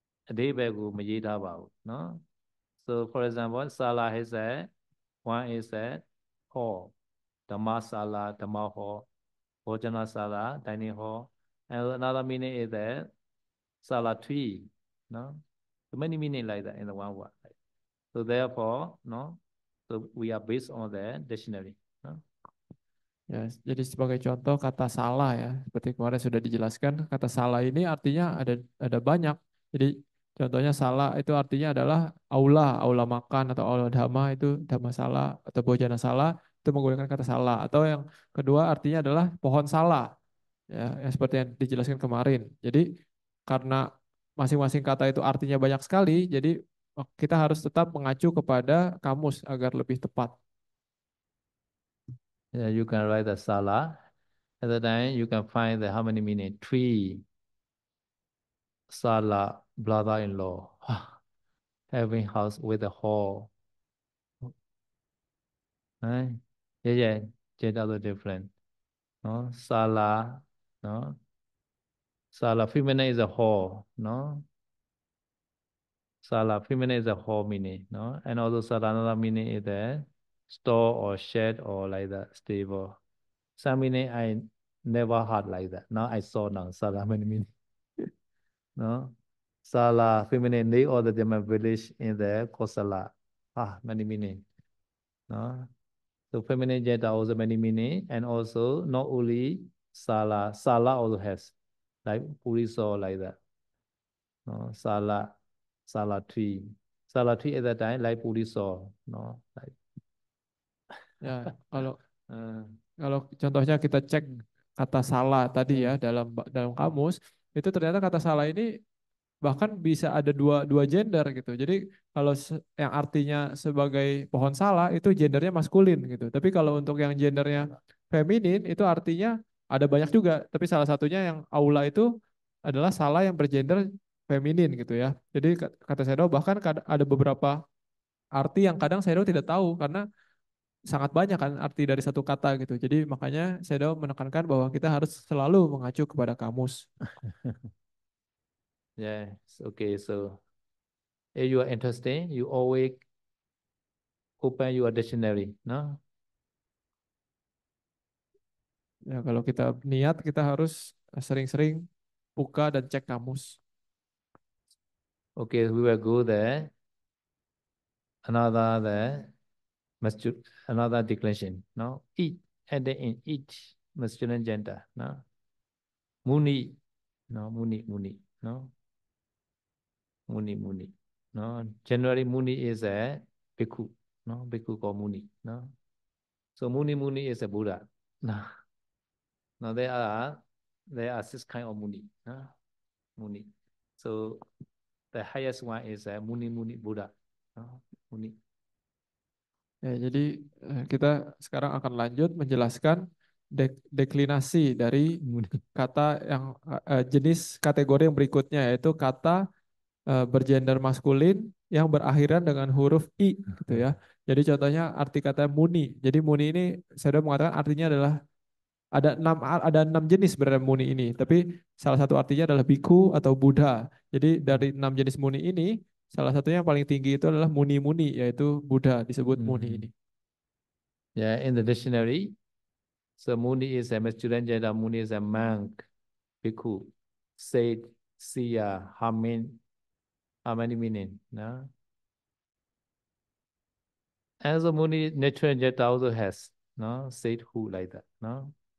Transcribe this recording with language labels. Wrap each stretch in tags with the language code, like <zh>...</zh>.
<my>အဓိပ္ပာယ်ကိုမရေးထားပါဘူးနော်</my> <en>so for example sala has said one is said hall dhamma sala dhamma hall bhojana sala dining hall and another meaning is that sala tree no so many meaning like that in the one word so therefore no so we are based on the dictionary no?</en> <id>Ya, jadi sebagai contoh kata salah ya, seperti kemarin sudah dijelaskan, kata salah ini artinya ada banyak. Jadi contohnya salah itu artinya adalah aula makan atau aula dhamma itu dhamma salah atau bojana salah itu menggunakan kata salah. Atau yang kedua artinya adalah pohon salah ya, yang seperti yang dijelaskan kemarin. Jadi karena masing-masing kata itu artinya banyak sekali, jadi kita harus tetap mengacu kepada kamus agar lebih tepat.</id> <en>Yeah, you can write the sala. At the time, you can find the how many meaning. Tree, sala, brother-in-law, having house with a hall. Right? Yeah, just other different. No, sala, no. Sala feminine is a hall, no. Sala feminine is a hall meaning, no. And also sala another meaning is a store or shed or like that stable. Some meaning I never heard like that. Now I saw now sala many meaning. No, Sala feminine name of the German village in the Kosala. Many meaning. No, so feminine gender also many meaning, and also not only Sala. Sala also has like Puriso like that. No, Sala tree. Sala tree at that time like Puriso. No, like.</en> <id>Ya, kalau uh, Kalau contohnya kita cek kata salah tadi ya dalam kamus, itu ternyata kata salah ini bahkan bisa ada dua gender gitu. Jadi kalau yang artinya sebagai pohon salah itu gendernya maskulin gitu. Tapi kalau untuk yang gendernya feminin itu artinya ada banyak juga. Tapi salah satunya yang aula itu adalah salah yang bergender feminin gitu ya. Jadi kata Sedo bahkan ada beberapa arti yang kadang Sedo tidak tahu karena sangat banyak kan arti dari satu kata gitu. Jadi makanya Sedo menekankan bahwa kita harus selalu mengacu kepada kamus. Yes. Okay.</id> <en>So if you are interested, you always open your dictionary. No.</en> <id>Ya, kalau kita niat, kita harus sering-sering buka dan cek kamus.</id> <en>Okay. We will go there. Another there. Another declension. No. Each. Added in each masculine gender. No. Muni. No. Muni. Muni. No. Muni. Muni. No. Generally, Muni is a bhikkhu. No. Bhikkhu called Muni. No. So Muni. Muni is a Buddha. No. Now there are six kind of Muni. No. Muni. So the highest one is a Muni Muni Buddha. Muni.</en> <id>Ya, jadi kita sekarang akan lanjut menjelaskan deklinasi dari Muni. kata yang jenis kategori yang berikutnya, yaitu kata bergender maskulin yang berakhiran dengan huruf i gitu ya. Jadi contohnya arti kata muni. Jadi muni ini saya sudah mengatakan artinya adalah ada enam jenis sebenarnya muni ini, tapi salah satu artinya adalah biku atau Buddha. Jadi dari 6 jenis muni ini, salah satunya yang paling tinggi itu adalah muni-muni, yaitu Buddha disebut muni ini.</id> <en>Yeah, in the dictionary, so Muni is a masculine gender. Muni is a monk, bhikkhu, sage, seer, hermit. How many meaning? No. As a Muni, natural gender also has no sage who like that. No.</en>